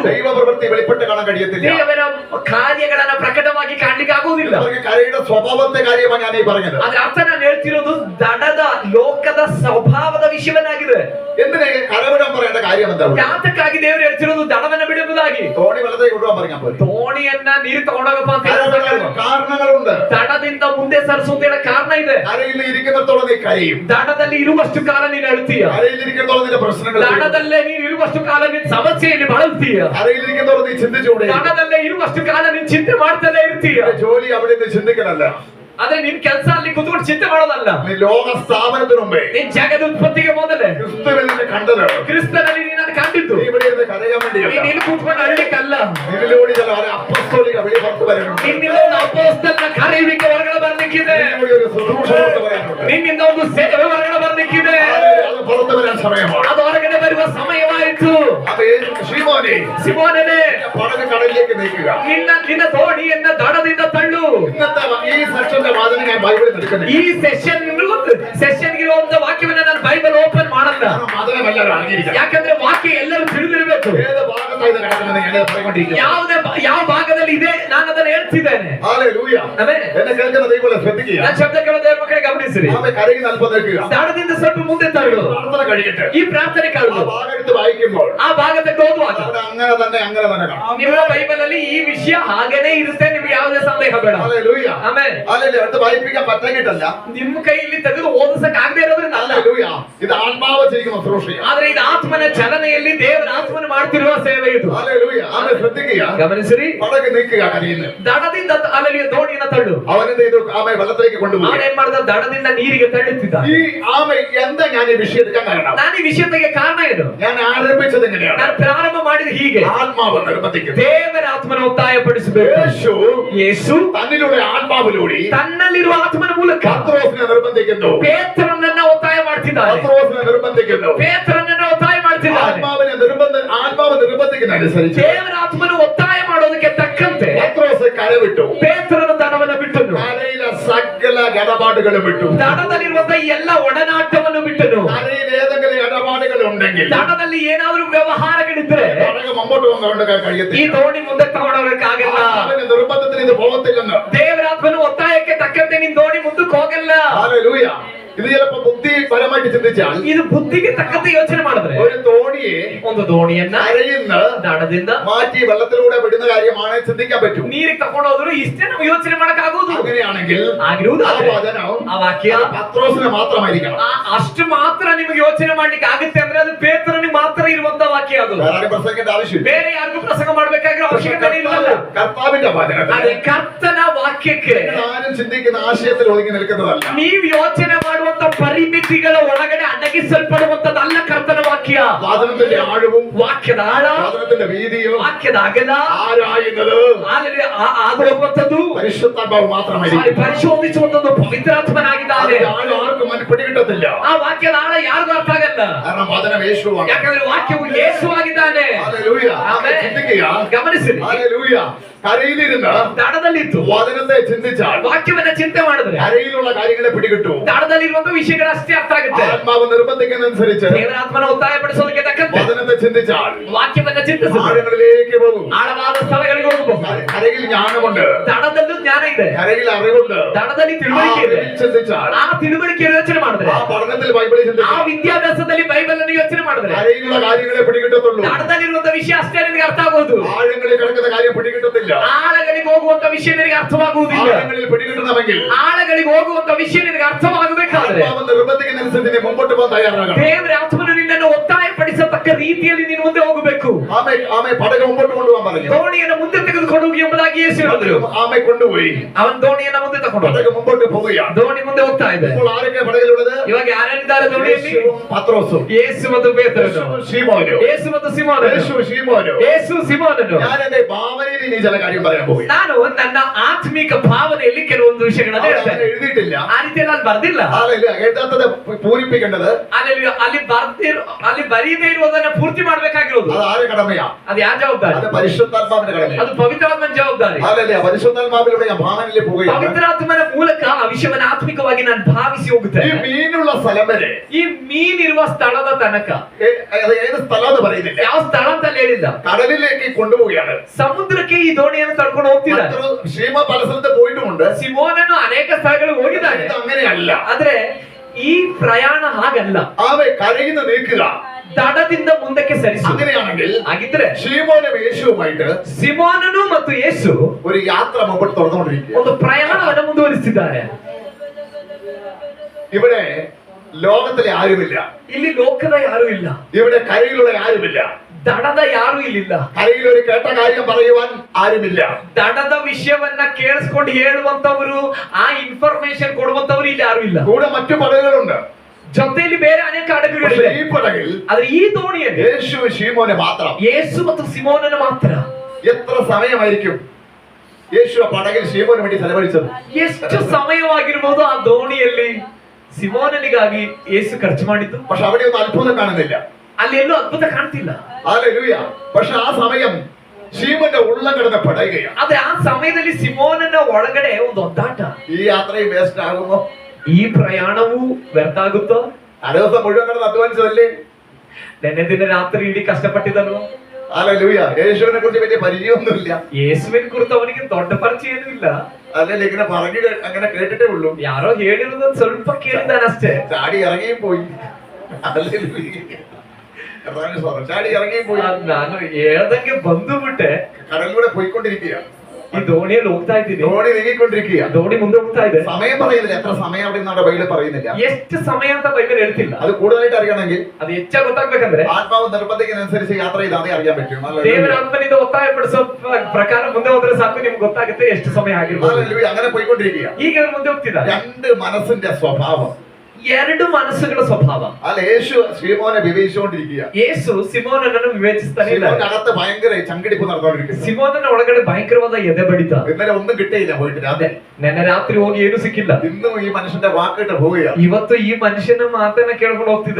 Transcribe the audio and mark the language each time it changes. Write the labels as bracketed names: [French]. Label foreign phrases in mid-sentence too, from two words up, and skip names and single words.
[Malayalam] ദൈവപ്രവൃത്തി വെളിപ്പെട്ട് കാണാൻ കഴിയത്തില്ല. [Kannada] ದೇವರ ಕಾರ್ಯಗಳನ್ನ ಪ್ರಕಟವಾಗಿ ಕಾಣ್ಲಿಕ್ಕೆ ಆಗುವುದಿಲ್ಲ. [Malayalam] അവർക്ക് കരയുടെ സ്വഭാവത്തെ കാര്യമാണ് ഞാൻ ഈ പറഞ്ഞത്. [Kannada] ಅದ್ರ ಅರ್ಥ ನಾನು ಹೇಳ್ತಿರೋದು ದಡದ ಲೋಕದ ಸ್ವಭಾವದ ವಿಷಯವನ್ನಾಗಿದೆ. [Malayalam] എന്തിനാ കരവിടാൻ പറയേണ്ട കാര്യം എന്താ? [Kannada] ಯಾತಕ್ಕಾಗಿ ದೇವರು ಹೇಳ್ತಿರೋದು ದಡವನ್ನ ಬಿಡುವುದಾಗಿ. [Malayalam] തോണി വെള്ളത്തേക്ക് കൊണ്ടുപോകാൻ പറഞ്ഞാൽ പോലെ [Kannada] ದೋಣಿಯನ್ನ ನೀರು ತಗೊಂಡೋಗಪ್ಪ ಅಂತ ಹೇಳಿದ್ರೆ [Malayalam] കാരണങ്ങളുണ്ട്. [Kannada] ದಡದಿಂದ ಮುಂದೆ ಸರಿಸುವುದೇಳ ಕಾರಣ ಇದೆ. [Malayalam] കരയിൽ ഇരിക്കുന്നിടത്തോളം നീ കരയും. [Kannada] ದಡದಲ್ಲಿ ಇರುವಷ್ಟು ಕಾಲ ನೀನು ಅಳ್ತೀಯ. [Malayalam] കരയിൽ ഇരിക്കുന്നിടത്തോളം നിന്റെ പ്രശ്നങ്ങൾ. [Kannada] ದಡದಲ್ಲೇ ನೀನು ಇರುವಷ್ಟು ಕಾಲ ನೀನು ಸಮಸ್ಯೆಯಲ್ಲಿ ಬಳಲ್ತೀಯ. [Malayalam] കരയിൽ ഇരിക്കുന്നിടത്തോളം നീ ചിന്തിച്ചുകൂടെ. [Kannada] ದಡದಲ್ಲೇ ಇರುವಷ್ಟು ಕಾಲ ನೀನು ಚಿಂತೆ ಮಾಡ್ತಾನೆ ಇರ್ತೀಯ. [Malayalam] ജോലി അവിടെ നിന്ന് ചിന്തിക്കലല്ല. [Kannada] ಆದ್ರೆ ನಿನ್ ಕೆಲಸ ಅಲ್ಲಿ ಕುತ್ಕೊಂಡು ಚಿಂತೆ ಮಾಡೋದಲ್ಲ. [Malayalam] നീ ലോക സ്ഥാപനത്തിന് മുമ്പേ [Kannada] ನೀನ್ ಜಗದ ಉತ್ಪತ್ತಿಗೆ ಮೊದಲೇ [Malayalam] ക്രിസ്തുവിൽ നിന്നെ കണ്ടത്. [Kannada] ಕ್ರಿಸ್ತನಲ್ಲಿ ನೀನು ಕಂಡಿದ್ದು. [Malayalam] നീ ഇവിടെ ഇരുന്ന് കരയാൻ വേണ്ടിയല്ല. [Kannada] ನೀನು ಇಲ್ಲಿ ಕೂತ್ಕೊಂಡು ಅಳ್ಲಿಕ್ಕಲ್ಲ. [Malayalam] നിന്നിലൂടെ ചില അപ്പസ്തോലിക വെളി പുറത്ത് വരാനുണ്ട്. [Kannada] ನಿನ್ನಿಂದ ಒಂದು ಅಪೊಸ್ತಲನ ಕರೆಯುವಿಕೆ ಹೊರಗಡೆ ಬರ್ಲಿಕ್ಕಿದೆ. [Malayalam] നിന്നിലൂടെ ഒരു ശുശ്രൂഷ പുറത്ത് വരാനുണ്ട്. [Kannada] ನಿನ್ನಿಂದ ಒಂದು ಸೇವೆ ಹೊರಗಡೆ ಬರ್ಲಿಕ್ಕಿದೆ. [Malayalam] അത് പുറത്ത് വരാൻ സമയമാണ്. [Kannada] ಅದು ಹೊರಗಡೆ ಬರುವ ಸಮಯವಾಯಿತು. [Malayalam] അപ്പൊ ശീമോനെ [Kannada] ಸಿಮೋನನೇ [Malayalam] പടക് കടലിലേക്ക് നീക്കുക. [Kannada] ನಿನ್ನ ದೋಣಿಯನ್ನ ದಡದಿಂದ ತಳ್ಳು. [Malayalam] ഇന്നത്തെ ഈ സെക്ഷന്റെ വാചനം ഞാൻ ബൈബിളിൽ എടുക്കുന്നില്ല. [Kannada] ಈ ಸೆಷನ್ ಇರುವಂತ ವಾಕ್ಯವನ್ನ ನಾನು ಬೈಬಲ್ ಓಪನ್ ಮಾಡಲ್ಲ. [Malayalam] കാരണം വചനം എല്ലാവരും അറിഞ്ഞിരിക്കണം. [Kannada] ಯಾಕಂದ್ರೆ ವಾಕ್ಯ ಎಲ್ಲರೂ ತಿಳಿದಿರಬೇಕು. [Malayalam] ഏത് ഭാഗത്തായി ഇത് കിടക്കുന്നത് ഞാൻ പറഞ്ഞുകൊണ്ടിരിക്കുന്നു. [Kannada] ಯಾವ ಭಾಗದಲ್ಲಿ ಇದೆ ನಾನು ಅದನ್ನ ಹೇಳ್ತಿದ್ದೇನೆ. [Malayalam] ഹല്ലേലൂയ. [Kannada] ಆಮೆನ್. [Malayalam] എന്നെ കേൾക്കുന്ന ദൈവങ്ങളെ ശ്രദ്ധിക്കുക. [Kannada] ನನ್ನ ಶಬ್ದ ಕೇಳೋ ದೇವರ ಮಕ್ಕಳೇ ಗಮನಿಸಿರಿ. [Malayalam] ആമേ കരയിൽ അല്പം നിൽക്കുക. [Kannada] ದಡದಿಂದ ಸ್ವಲ್ಪ ಮುಂದೆ ತಳ್ಳು. [Malayalam] പ്രാർത്ഥന കഴിയട്ടെ. [Kannada] ಈ ಪ್ರಾರ್ಥನೆ [Malayalam] ആ [Kannada] ಕಳೆದು [Malayalam] ഭാഗം എടുത്ത് വായിക്കുമ്പോൾ [Kannada] ಆ ಭಾಗ ತೆಗೆದು ಓದುವಾಗ [Malayalam] അവിടെ അങ്ങനെ തന്നെ കാണാം. [Kannada] ನಿಮ್ಮ ಬೈಬಲ್ ಅಲ್ಲಿ ಈ ವಿಷಯ ಹಾಗೇನೇ ಇರುತ್ತೆ. ನಿಮ್ಗೆ ಯಾವುದೇ ಸಂದೇಹ ಬೇಡ. [Malayalam] ഹല്ലേലൂയ. [Kannada] ಆಮೆನ್. [Malayalam] ഹല്ലേലൂയ. അടുത്ത് വായിപ്പിക്കാൻ പറ്റാഞ്ഞിട്ടല്ല. [Kannada] ನಿಮ್ಮ ಕೈಯಲ್ಲಿ ತೆಗೆದು ಓದಿಸಕ್ ಆಗದೆ ಇರೋದ್ರಿಂದ ಅಲ್ಲ. [Malayalam] ഹല്ലേലൂയ. ഇത് ആത്മാവ് ചെയ്യുന്ന ശുശ്രൂഷയാണ്. [Kannada] ಆದ್ರೆ ಇದು ಆತ್ಮನ ಚಲನೆಯಲ್ಲಿ ದೇವರ ಆತ್ಮನ ಮಾಡ್ತಿರುವ ಸೇವೆ ಇದು. [Malayalam] ഹല്ലേലൂയ. ആമേ ശ്രദ്ധിക്കുക. [Kannada] ಗಮನಿಸಿರಿ. [Malayalam] പടക് നീക്കുക കരയിൽ. [Kannada] ದಡದಿಂದ ಅಲ್ಲಲ್ಲಿ ದೋಣಿಯನ್ನ ತಳ್ಳು. [Malayalam] അവനെന്ത് ചെയ്തു? ആമേ വെള്ളത്തിലേക്ക് കൊണ്ടുപോയി. [Kannada] ಅವನೇನ್ ಮಾಡ್ದ? ದಡದಿಂದ ನೀರಿಗೆ ತಳ್ಳುತ್ತಿದ್ದ. [Malayalam] ഈ ആമേ എന്താ ഞാൻ ഈ വിഷയം എടുക്കാൻ കാരണം? [Kannada] ನಾನು ಈ ವಿಷಯಕ್ಕೆ ಕಾರಣ ಏನು? [Malayalam] ഞാൻ ആരംഭിച്ചത് എങ്ങനെയാണ്? [Kannada] ನಾನು ಪ್ರಾರಂಭ ಮಾಡಿದ ಹೀಗೆ. [Malayalam] ആത്മാവ് നിർബന്ധിക്കുന്നു. [Kannada] ದೇವರ ಆತ್ಮನ ಒತ್ತಾಯಪಡಿಸಬೇಕು. ಯೇಸು [Malayalam] തന്നിലൂടെ ആത്മാവിലൂടെ [Kannada] ತನ್ನಲ್ಲಿರುವ ಆತ್ಮನ ಮೂಲಕ [Malayalam] പത്രോസിനെ നിർബന്ധിക്കുന്നു. [Kannada] ಪೇತ್ರನನ್ನ ಒತ್ತಾಯ ಮಾಡ್ತಿದ್ದಾನೆ. [Malayalam] പത്രോസിനെ നിർബന്ധിക്കുന്നു. [Kannada] ಪೇತ್ರನನ್ನ ಒತ್ತಾಯ ಮಾಡ್ತಿದ್ದಾನೆ. [Malayalam] ആത്മാവ് നിർബന്ധിക്കുന്ന അനുസരിച്ച് [Kannada] ದೇವರ ಆತ್ಮನ ಒತ್ತಾಯ ಮಾಡೋದಕ್ಕೆ ತಕ್ಕಂತೆ [Malayalam] പത്രോസ് കരവിട്ടു. [Kannada] ಪೇತ್ರನ ದಡವನ್ನ ಬಿಟ್ಟನು. [Malayalam] കരയിലെ സകല ഇടപാടുകളും വിട്ടു. [Kannada] ದಡದಲ್ಲಿರುವಂತ ಎಲ್ಲ ಒಡನಾಟವನ್ನು ಬಿಟ್ಟನು. [Malayalam] കരയിൽ ഏതെങ്കിലും ഇടപാടുകൾ ഉണ്ടെങ്കിൽ [Kannada] ದಡದಲ್ಲಿ ಏನಾದರೂ ವ್ಯವಹಾರಗಳಿದ್ರೆ [Malayalam] പടക് മുമ്പോട്ട് കൊണ്ടുപോകാൻ [Kannada] ಈ [Malayalam] കഴിയത്തില്ല. [Kannada] ದೋಣಿ ಮುಂದೆ ತಗೊಂಡೋಗಕ್ಕಾಗಲ್ಲ. [Malayalam] അവന്റെ നിർബന്ധത്തിന് ഇത് പോകത്തില്ലെന്ന്. [Kannada] ದೇವರಾತ್ಮನ ಒತ್ತಾಯಕ್ಕೆ ತಕ್ಕಂತೆ ನಿನ್ ದೋಣಿ ಮುಂದಕ್ಕೆ ಹೋಗಲ್ಲ. [Malayalam] ഹല്ലേലൂയ. ഇത് ചിലപ്പോ ബുദ്ധിപരമായിട്ട് ചിന്തിച്ചാൽ [Kannada] ಇದು ಬುದ್ಧಿಗೆ ತಕ್ಕಂತೆ ಯೋಚನೆ ಮಾಡಿದ್ರೆ [Malayalam] ഒരു തോണിയെ [Kannada] ಒಂದು ದೋಣಿಯನ್ನ [Malayalam] കരയിൽ [Kannada] ದಡದಿಂದ [Malayalam] മാറ്റി വെള്ളത്തിലൂടെ വിടുന്ന കാര്യമാണ് ചിന്തിക്കാൻ പറ്റൂ. [Kannada] ನೀರಿಗೆ ತಗೊಂಡೋದ್ರು ಇಷ್ಟೇ ನಾವು ಯೋಚನೆ ಮಾಡಕ್ಕಾಗೋದು. [Malayalam] അങ്ങനെയാണെങ്കിൽ [Kannada] ಆಗಿರುವುದಾದ್ರೆ [Malayalam] ആ വചനം [Kannada] ಆ ವಾಕ್ಯ [Malayalam] പത്രോസിന് മാത്രമായിരിക്കണം. [Kannada] ಅಷ್ಟು ಮಾತ್ರ ನಿಮಗೆ ಯೋಚನೆ ಮಾಡ್ಲಿಕ್ಕೆ ಆಗುತ್ತೆ ಅಂದ್ರೆ ಅದು ಪೇತ್ರನಿಗೆ ಮಾತ್ರ ಇರುವಂತ ವಾಕ್ಯ ಅದು. [Malayalam] വേറെ ആരും പ്രസംഗിക്കേണ്ട ആവശ്യമില്ല. [Kannada] ಬೇರೆ ಯಾರಿಗೂ ಪ್ರಸಂಗ ಮಾಡ್ಬೇಕಾಗಿರೋ ಅವಶ್ಯಕತೆ ಇಲ್ಲ. [Malayalam] കർത്താവിന്റെ വചനത്തിൽ [Kannada] ಅದೇ ಕರ್ತನ ವಾಕ್ಯಕ್ಕೆ [Malayalam] ആരും ചിന്തിക്കുന്ന ആശയത്തിൽ ഒതുങ്ങി നിൽക്കുന്നതല്ല. [Kannada] ನೀವು ಯೋಚನೆ ಮಾಡುವಂತ ಪರಿಮಿತಿಗಳ ಒಳಗಡೆ ಅಡಗಿಸಲ್ಪಡುವಂತದ್ದಲ್ಲ ಕರ್ತನ ವಾಕ್ಯ. [Malayalam] വചനത്തിന്റെ ആഴവും [Kannada] ವಾಕ್ಯದ ಆಳ, [Malayalam] വചനത്തിന്റെ വീതിയും [Kannada] ವಾಕ್ಯದ ಅಗಲ, [Malayalam] ആരായുന്നത് [Kannada] ಅದು ಹೋಗುವಂತದ್ದು [Malayalam] പരിശുദ്ധാത്മാവ് മാത്രമായിരിക്കും. [Kannada] ಪರಿಶೋಧಿಸುವಂತದ್ದು ಪವಿತ್ರಾತ್ಮನಾಗಿದ್ದಾನೆ. [Malayalam] ആരും ആർക്കും പിടികിട്ടത്തില്ല. [Kannada] ಆ ವಾಕ್ಯದ ಆಳ ಯಾರಿಗೂ ಅರ್ಥ ಆಗಲ್ಲ. [Malayalam] കാരണം വചനം യേശുവാണ്. [Kannada] ಯಾಕಂದ್ರೆ ವಾಕ್ಯವು ಯೇಸುವಾಗಿದ್ದಾನೆ. [Malayalam] ഹല്ലേലൂയ. [Kannada] ಆಮೆನ್. [Malayalam] ചിന്തിക്കുക. [Kannada] ಗಮನಿಸಿರಿ, [Malayalam] ഹല്ലേലൂയ. കരയിലിരുന്ന് [Kannada] ದಡದಲ್ಲಿದ್ದು [Malayalam] വചനത്തെ ചിന്തിച്ചാൽ [Kannada] ವಾಕ್ಯವನ್ನ ಚಿಂತೆ ಮಾಡಿದ್ರೆ [Malayalam] കരയിലുള്ള കാര്യങ്ങളെ പിടികിട്ടു. [Kannada] ದಡದಲ್ಲಿರುವಂತ ವಿಷಯಗಳಷ್ಟೇ ಅರ್ಥ ಆಗುತ್ತೆ. [Malayalam] ആത്മാവ് നിർബന്ധിക്കുന്നതനുസരിച്ച് [Kannada] ದೇವರಾತ್ಮನ ಒತ್ತಾಯಪಡಿಸೋದಕ್ಕೆ ತಕ್ಕಂತೆ [Malayalam] വചനത്തെ ചിന്തിച്ചാൽ [Kannada] ವಾಕ್ಯವನ್ನ ಚಿಂತಿಸಿದ್ರೆ [Malayalam] ആഴങ്ങളിലേക്ക് പോകും. [Kannada] ಆಳವಾದ ಸ್ಥಳಗಳಿಗೆ ಹೋಗಬಹುದು. [Malayalam] കരയിൽ ജ്ഞാനമുണ്ട്, [Kannada] ದಡದಲ್ಲೂ ಜ್ಞಾನ ಇದೆ, [Malayalam] കരയിൽ അറിവുണ്ട്. [Kannada] ದಡದಲ್ಲಿ ತಿಳುವಳಿಕೆ ಇದೆ. [Malayalam] ചിന്തിച്ചാൽ [Kannada] ಆ ತಿಳುವಳಿಕೆ ಯೋಚನೆ ಮಾಡಿದ್ರೆ, [Malayalam] ആ പഠനത്തിൽ ബൈബിളിൽ [Kannada] ಆ [Malayalam] ചിന്തിച്ചാൽ [Kannada] ವಿದ್ಯಾಭ್ಯಾಸದಲ್ಲಿ ಬೈಬಲ್ ಅನ್ನು ಯೋಚನೆ ಮಾಡಿದ್ರೆ [Malayalam] കരയിലുള്ള കാര്യങ്ങളെ പിടികിട്ടത്തുള്ളൂ. [Kannada] ದಡದಲ್ಲಿರುವಂತ ವಿಷಯ ಅಷ್ಟೇ ನಿನಗೆ ಅರ್ಥ ಆಗೋದು. [Malayalam] ആഴങ്ങളിൽ കിടക്കുന്ന കാര്യം പിടികിട്ടത്തില്ല. [Kannada] ಆಳಗಳಿಗೆ ಹೋಗುವಂತ ವಿಷಯ ನಿನಗೆ ಅರ್ಥವಾಗುವುದಿಲ್ಲ. [Malayalam] ആഴങ്ങളിൽ പിടികിട്ടണമെങ്കിൽ [Kannada] ಆಳಗಳಿಗೆ ಹೋಗುವಂತ ವಿಷಯ ನಿನಗೆ ಅರ್ಥವಾಗಬೇಕಾದ್ರೆ [Malayalam] ആത്മാവ് നിർബന്ധിക്കുന്നതനുസരിച്ച് നീ മുമ്പോട്ട് പോകാൻ തയ്യാറാകണം. [Kannada] ದೇವರ ಆತ್ಮನು ನಿನ್ನನ್ನು ಒತ್ತಾಯಪಡಿಸತಕ್ಕ ರೀತಿಯಲ್ಲಿ ನೀನು ಮುಂದೆ ಹೋಗಬೇಕು. [Malayalam] ആമേ പടക മുമ്പോട്ട് കൊണ്ടുപോകാൻ പറഞ്ഞു. [Kannada] ದೋಣಿಯನ್ನು ಮುಂದೆ ತೆಗೆದುಕೊಂಡು ಹೋಗಿ ಎಂಬುದಾಗಿ ಯೇಸು ಹೇಳಿದ್ರು. [Malayalam] ആമേ കൊണ്ടുപോയി. [Kannada] ಅವನ್ ದೋಣಿಯನ್ನ ಮುಂದೆ ತಗೊಂಡು [Malayalam] പടക മുമ്പോട്ട് പോവുകയാണ്. [Kannada] ದೋಣಿ ಮುಂದೆ ಹೋಗ್ತಾ ಇದೆ. [Malayalam] ഇപ്പോൾ ആരൊക്കെ പടകിലുള്ളത്? [Kannada] ಇವಾಗ ಯಾರ್ಯಾರಿದ್ದಾರೆ ದೋಣಿಯಲ್ಲಿ? [Malayalam] യേശുവും പത്രോസും. [Kannada] ಯೇಸು ಮತ್ತು ಪೇತ್ರನು, [Malayalam] ശീമോനും. [Kannada] ಯೇಸು ಮತ್ತು ಸಿಮೋನನು, [Malayalam] യേശു ശീമോനും. [Kannada] ಯೇಸು ಸಿಮೋನನು. [Malayalam] ഞാൻ എന്റെ ഭാവനയിൽ ഇനി ചില കാര്യം പറയാൻ പോയി. [Kannada] ನಾನು ನನ್ನ ಆತ್ಮಿಕ ಭಾವನೆಯಲ್ಲಿ ಕೆಲವೊಂದು ವಿಷಯಗಳನ್ನ ಹೇಳ್ತೇನೆ. [Malayalam] എഴുതിയിട്ടില്ല, [Kannada] ಆ ರೀತಿಯಲ್ಲಿ ನಾನು ಬರ್ದಿಲ್ಲ. [Malayalam] എഴുതാത്തത് പൂരിപ്പിക്കേണ്ടത് [Kannada] ಅಲ್ಲಿ ಬರೀದೇ ಇರುವುದನ್ನ ಪೂರ್ತಿ ಮಾಡ್ಬೇಕಾಗಿರೋದು [Malayalam] അത് ആരുടെ കടമയാ? [Kannada] ಅದು ಯಾರ ಜವಾಬ್ದಾರಿ? [Malayalam] അത് പരിശുദ്ധാത്മാവിന്റെ കടമയാണ്. [Kannada] ಅದು ಪವಿತ್ರಾತ್ಮನ ಜವಾಬ್ದಾರಿ. [Malayalam] പരിശുദ്ധാത്മാവിലൂടെ ഞാൻ ഭാവനയിലേക്ക് പോവുകയാണ്. [Kannada] ಪವಿತ್ರಾತ್ಮನ ಮೂಲಕ ಆ ವಿಷಯವನ್ನ ಆತ್ಮಿಕವಾಗಿ ನಾನು ಭಾವಿಸಿ [Malayalam] ഈ [Kannada] ಹೋಗುತ್ತೇನೆ. [Malayalam] മീനുള്ള സ്ഥലം വരെ, [Kannada] ಈ ಮೀನಿರುವ ಸ್ಥಳದ ತನಕ, [Malayalam] അത് ഏത് സ്ഥലം എന്ന് പറയുന്നില്ല, [Kannada] ಯಾವ ಸ್ಥಳ ಅಂತ ಅಲ್ಲಿ ಹೇಳಿಲ್ಲ, [Malayalam] കടലിലേക്ക് കൊണ്ടുപോവുകയാണ്. [Kannada] ಸಮುದ್ರಕ್ಕೆ ಈ ದೋಣಿಯನ್ನು ತಳ್ಕೊಂಡು ಹೋಗ್ತಿದ್ದಾರೆ. [Malayalam] ಶ್ರೀಮ പല സ്ഥലത്ത് പോയിട്ടുമുണ്ട്. [Kannada] ಸಿಮೋನನು ಅನೇಕ ಸ್ಥಳಗಳಿಗೆ ಹೋಗಿದ್ದಾನೆ. [Malayalam] ഇത് അങ്ങനെയല്ല. [Kannada] ಆದ್ರೆ ಈ ಪ್ರಯಾಣ ಹಾಗಲ್ಲ. [Malayalam] അവ കരയിൽ നിന്ന് നീക്കുക. [Kannada] ದಡದಿಂದ ಮುಂದಕ್ಕೆ ಸರಿಸು. [Malayalam] അങ്ങനെയാണെങ്കിൽ [Kannada] ಹಾಗಿದ್ರೆ [Malayalam] ശീമോനും യേശുവുമായിട്ട് [Kannada] ಸಿಮೋನನು ಮತ್ತು ಯೇಸು [Malayalam] ഒരു യാത്ര മുമ്പോട്ട് തുറന്നുകൊണ്ടിരിക്കുക. [Kannada] ಒಂದು ಪ್ರಯಾಣವನ್ನು ಮುಂದುವರಿಸಿದ್ದಾರೆ. [Malayalam] ഇവിടെ ലോകത്തിലെ ആരുമില്ല, [Kannada] ಇಲ್ಲಿ ಲೋಕದ ಯಾರು ಇಲ್ಲ, [Malayalam] ഇവിടെ കരയിലുള്ള ആരുമില്ല, [Kannada] ದಡದ ಯಾರು ಇಲ್ಲಿಲ್ಲ, [Malayalam] കരയിൽ ഒരു കേട്ട കാര്യം പറയുവാൻ ആരുമില്ല, [Kannada] ದಡದ ವಿಷಯವನ್ನ ಕೇಳಿಸ್ಕೊಂಡು ಹೇಳುವಂತವರು, ಆ ಇನ್ಫಾರ್ಮೇಶನ್ ಕೊಡುವಂತವರು ಇಲ್ಲಿ ಯಾರು ಇಲ್ಲ. [Malayalam] കൂടെ മറ്റു പടകുകളുണ്ട്, [Kannada] ಜೊತೆಯಲ್ಲಿ ಬೇರೆ ಅನೇಕ ಹಡಗುಗಳಿವೆ. [Malayalam] ഈ പടകിൽ [Kannada] ಆದ್ರೆ ಈ ದೋಣಿಯಲ್ಲಿ [Malayalam] യേശു ശീമോനെ മാത്രം. [Kannada] ಯೇಸು ಮತ್ತು ಸಿಮೋನನ ಮಾತ್ರ. [Malayalam] എത്ര സമയമായിരിക്കും യേശു ആ പടകിൽ ശീമോന് വേണ്ടി ചെലവഴിച്ചത്? [Kannada] ಎಷ್ಟು ಸಮಯವಾಗಿರ್ಬೋದು ಆ ದೋಣಿಯಲ್ಲಿ ಸಿಮೋನನಿಗಾಗಿ ಯೇಸು ಖರ್ಚು ಮಾಡಿದ್ದು? [Malayalam] പക്ഷെ അവിടെ ഒന്നും അത്ഭുതം കാണുന്നില്ല. [Kannada] ಅಲ್ಲಿ ಎಲ್ಲೂ ಅದ್ಭುತ ಕಾಣ್ತಿಲ್ಲ. [Malayalam] ഹല്ലേലൂയ. പക്ഷെ ആ സമയം ശീമോന്റെ ഉള്ളം കിടന്ന് പടയുകയാണ്. [Kannada] ಆದ್ರೆ ಆ ಸಮಯದಲ್ಲಿ ಸಿಮೋನನ ಒಳಗಡೆ ಒಂದು ಒದ್ದಾಟ. [Malayalam] ഈ യാത്രയും വേസ്റ്റ് ആകുമോ? [Kannada] ಈ ಪ್ರಯಾಣವೂ ವ್ಯರ್ಥ ಆಗುತ್ತೋ? [Malayalam] ആ ദിവസം മുഴുവൻ കിടന്ന് അധ്വാനിച്ചതല്ലേ? [Kannada] ನೆನ್ನೆ ದಿನ ರಾತ್ರಿ ಇಡೀ ಕಷ್ಟಪಟ್ಟಿದ್ದಲ್ವ? [Malayalam] ഹല്ലേലൂയ. യേശുവിനെ കുറിച്ച് വലിയ പരിചയമൊന്നുമില്ല. [Kannada] ಯೇಸುವಿನ ಕುರಿತು ಅವನಿಗೆ ದೊಡ್ಡ ಪರಿಚಯ ಏನೂ ಇಲ್ಲ. [Malayalam] അതല്ലേ ഇങ്ങനെ പറഞ്ഞു അങ്ങനെ കേട്ടിട്ടേ ഉള്ളൂ. [Kannada] ಯಾರೋ ಹೇಳಿರೋದನ್ನ ಸ್ವಲ್ಪ ಕೇಳಿದಾನಷ್ಟೇ. [Malayalam] ചാടി ഇറങ്ങിയും പോയി. ചാടി ഇറങ്ങിയും പോയി. [Kannada] ನಾನು ಹೇಳ್ದಂಗೆ ಬಂದು ಬಿಟ್ಟೆ. [Malayalam] കടലിലൂടെ പോയിക്കൊണ്ടിരിക്കുക. [Kannada] ಈ ದೋಣಿಯಲ್ಲಿ ಹೋಗ್ತಾ ಇದ್ದೀನಿ. [Malayalam] ധോണി നീങ്ങിക്കൊണ്ടിരിക്കുക. [Kannada] ದೋಣಿ ಮುಂದೆ ಹೋಗ್ತಾ ಇದೆ. [Malayalam] സമയം പറയുന്നില്ല, എത്ര സമയം അവിടെ നിന്നാണ് ബൈബിൾ പറയുന്നില്ല. [Kannada] ಎಷ್ಟು ಸಮಯ ಅಂತ ಬೈಬಲ್ ಹೇಳ್ತಿಲ್ಲ. [Malayalam] അത് കൂടുതലായിട്ട് അറിയണമെങ്കിൽ [Kannada] ಅದು ಹೆಚ್ಚಾಗಿ ಗೊತ್ತಾಗ್ಬೇಕಂದ್ರೆ [Malayalam] ആത്മാവ് നിർബന്ധിക്കുന്നതനുസരിച്ച് യാത്ര ചെയ്താലേ അറിയാൻ പറ്റും. [Kannada] ದೇವರ ಆತ್ಮನಿಂದ ಒತ್ತಾಯಪಡಿಸೋ ಪ್ರಕಾರ ಮುಂದೆ ಹೋದ್ರೆ ಸಾಕು ನಿಮ್ಗೆ ಗೊತ್ತಾಗುತ್ತೆ ಎಷ್ಟು ಸಮಯ ಆಗಿರ್ಬೋದು. [Malayalam] ഹല്ലേലൂയ. അങ്ങനെ പോയിക്കൊണ്ടിരിക്കുക. [Kannada] ಈಗ ಅವ್ರು ಮುಂದೆ ಹೋಗ್ತಿದ್ದಾರೆ. [Malayalam] രണ്ട് മനസ്സിന്റെ സ്വഭാവം. [Kannada] ಎರಡು ಮನಸ್ಸುಗಳ ಸ್ವಭಾವ. [Malayalam] അല്ല, യേശു ശീമോനെ വിവേചിച്ചുകൊണ്ടിരിക്കുക. [Kannada] ಯೇಸು ಸಿಮೋನನನ್ನು ವಿವೇಚಿಸ್ತಾನೆ ಇಲ್ಲ. [Malayalam] ശീമോനകത്ത് ഭയങ്കര ചങ്കിടിപ്പ് നടന്നുകൊണ്ടിരിക്കുന്നു. [Kannada] ಸಿಮೋನನ ಒಳಗಡೆ ಭಯಂಕರವಾದ ಎದೆ ಬಡಿತ. [Malayalam] ഇന്നലെ ഒന്നും കിട്ടിയില്ല പോയിട്ട് രാത്രി. [Kannada] ನೆನ್ನೆ ರಾತ್ರಿ ಹೋಗಿ ಏನು ಸಿಕ್ಕಿಲ್ಲ. [Malayalam] ഇന്നും ഈ മനുഷ്യന്റെ വാക്കിട്ട് പോവുകയാണ്. [Kannada] ಇವತ್ತು ಈ ಮನುಷ್ಯನ ಮಾತನ್ನ ಕೇಳ್ಕೊಂಡು ಹೋಗ್ತಿದ್ದೆ.